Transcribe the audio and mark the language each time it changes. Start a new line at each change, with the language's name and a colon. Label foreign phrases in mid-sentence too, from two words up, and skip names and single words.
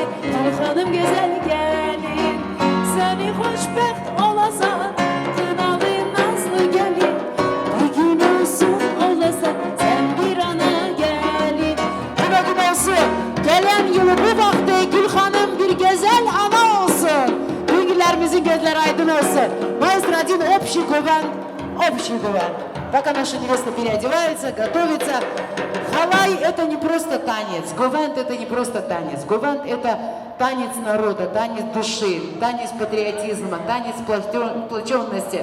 Turkish: Gülhanım güzel gelin. Seni hoşbext olasan. Kınalı nazlı gelin. Bir gün olsun olasan. Sen bir ana gelin. Güle güle olsun. Gelen yılı bu vakti Gülhanım bir güzel ana olsun. Bilgilerimizin gözleri aydın olsun.
Russian: Маэстро один общий гуван. Пока наша невеста переодевается, готовится. Халай это не просто танец. Гувант это не просто танец. Гувант это танец народа, танец души, танец патриотизма, танец сплоченности.